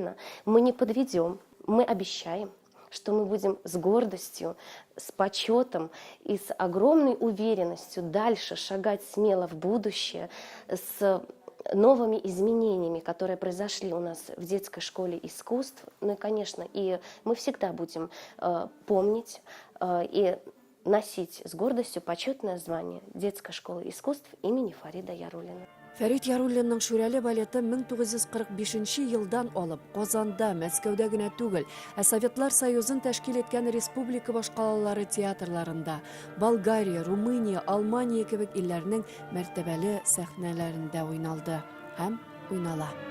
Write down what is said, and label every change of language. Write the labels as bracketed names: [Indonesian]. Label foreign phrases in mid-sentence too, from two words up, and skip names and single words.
[Russian] Мы не подведем, мы обещаем. что мы будем с гордостью, с почетом и с огромной уверенностью дальше шагать смело в будущее с новыми изменениями, которые произошли у нас в детской школе искусств. Ну и, конечно, и мы всегда будем помнить и носить с гордостью почетное звание детской школы искусств имени Фарида Яруллина. [Tatar] Фәрит Яруллинның Шүрәле балеты 1945 елдан алып Казанда, Мәскәүдә генә түгел, ә Советлар Союзын тәшкил иткән республика башкалалары театрларында, Болгария, Румыния, Алмания кебек илләрнең мәртәбәле сәхнәләрендә уйналды һәм уйнала.